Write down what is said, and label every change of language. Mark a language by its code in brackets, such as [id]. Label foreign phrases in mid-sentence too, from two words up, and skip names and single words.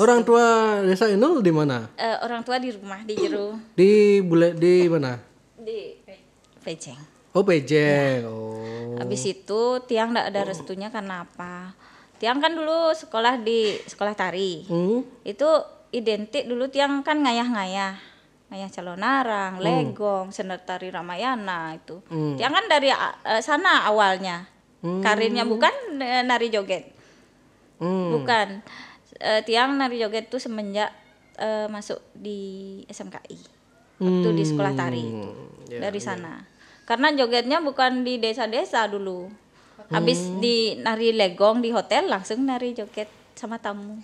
[id] Orang tua Desa Inul di mana? Orang tua di rumah di Jeru. Di mana? Di Pejeng. Oh, Pejeng. Ya. Oh. Habis itu Tiang nggak ada restunya karena apa? Tiang kan dulu sekolah di sekolah tari. Itu identik dulu Tiang kan ngayah calonarang, legong, sender tari Ramayana itu. Tiang kan dari sana awalnya. Karirnya bukan nari joget. Bukan. Tiang nari joget tuh semenjak masuk di SMKI. Waktu di sekolah tari itu. Dari sana. Karena jogetnya bukan di desa-desa dulu. Habis di nari legong di hotel langsung nari joget sama tamu.